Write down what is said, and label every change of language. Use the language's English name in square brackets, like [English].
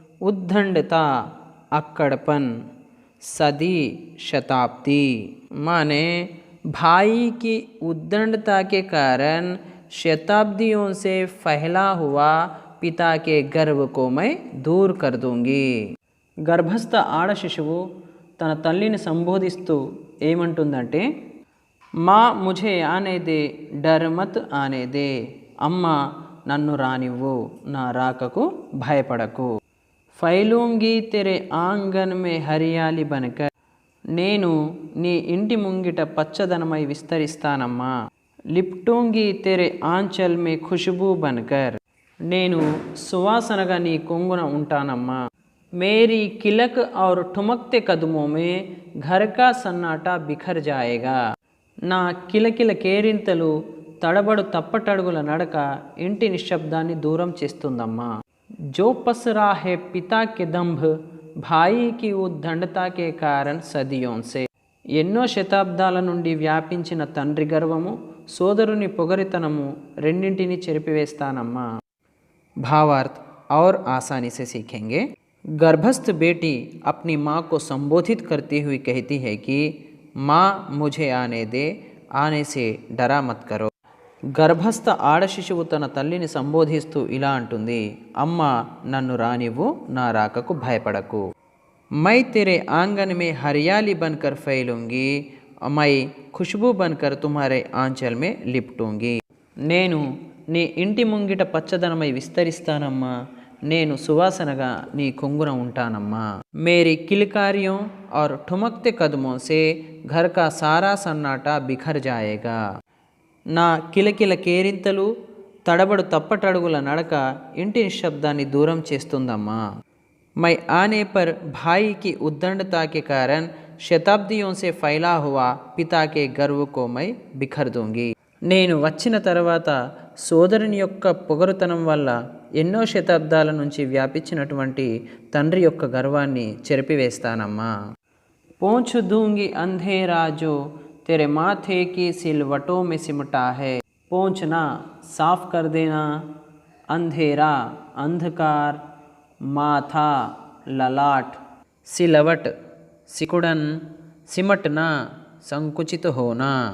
[Hindi] उद्दंडता, अक्कड़पन। सदी, शताब्दी। माने भाई की उद्दंडता के कारण शताब्दियों से फैला हुआ पिता के गर्व को मैं दूर कर दूंगी। [Telugu] గర్భస్థ ఆడ శిశువు తన తల్లిని సంబోధిస్తూ ఏమంటుందంటే, [Hindi] మా ముఝే ఆనే దే, డర్ మత్ ఆనే దే. [Telugu] అమ్మ నన్ను రానివ్వు, నా రాకకు భయపడకు. [Hindi] ఫైలూంగి తెరే ఆంగన్ మే హరియాలి బనకర్, [Telugu] నేను నీ ఇంటి ముంగిట పచ్చదనమై విస్తరిస్తానమ్మా. [Hindi] లిప్టూంగి తెరే ఆంచల్ మే ఖుష్బూ బనకర్, [Telugu] నేను సువాసనగా నీ కొంగున ఉంటానమ్మా. [Hindi] मेरी किलक और ठुमकते कदमों में घर का सन्नाटा बिखर जाएगा. [Telugu] నా కిలకిల కేరింతలు, తడబడు తప్పటడుగుల నడక ఇంటి నిశ్శబ్దాన్ని దూరం చేస్తుందమ్మా. [Hindi] जो पसरा है पिता के दंभ, भाई की उद्दंडता के कारण सदियों से. [Telugu] ఎన్నో శతాబ్దాల నుండి వ్యాపించిన తండ్రి గర్వము, సోదరుని పొగరితనము రెండింటిని చెరిపివేస్తానమ్మా. [Hindi] भावार्थ और आसानी से सीखेंगे। गर्भस्थ बेटी अपनी माँ को संबोधित करती हुई कहती है कि माँ मुझे आने दे, आने से डरा मत करो. [Telugu] గర్భస్థ ఆడ శిశువు తన తల్లిని సంబోధిస్తూ ఇలా అంటుంది, అమ్మ నన్ను రానివ్వు, నా రాకకు భయపడకు. [Hindi] मैं तेरे आंगन में हरियाली बनकर फैलूंगी, मैं खुशबू बनकर तुम्हारे आंचल में लिपटूंगी. [Telugu] నేను నీ ఇంటి ముంగిట పచ్చదనమై విస్తరిస్తానమ్మా. నేను సువాసనగా నీ కొంగున ఉంటానమ్మా. [Hindi] मेरी किलकारियों और ठुमकते कदमों से घर का सारा सन्नाटा बिखर जाएगा. [Telugu] నా కిలకిల కేరింతలు, తడబడు తప్పటడుగుల నడక ఇంటి నిశ్శబ్దాన్ని దూరం చేస్తుందమ్మా. [Hindi] मैं आने पर भाई की उद्दंडता के कारण शताब्दियों से फैला हुआ पिता के गर्व को मैं बिखर दूंगी. [Telugu] నేను వచ్చిన తర్వాత సోదరుని యొక్క పొగరుతనం వల్ల ఎన్నో శతాబ్దాల నుంచి వ్యాపించినటువంటి తండ్రి యొక్క గర్వాన్ని చెరిపివేస్తానమ్మా. [Hindi] पोंछ दूंगी अंधेरा जो तेरे माथे की सिलवटों में सिमटा है. पोंछना, साफ कर देना. अंधेरा अंधकार, माथा ललाट, सिलवट सिकुड़न, सिमटना संकुचित होना।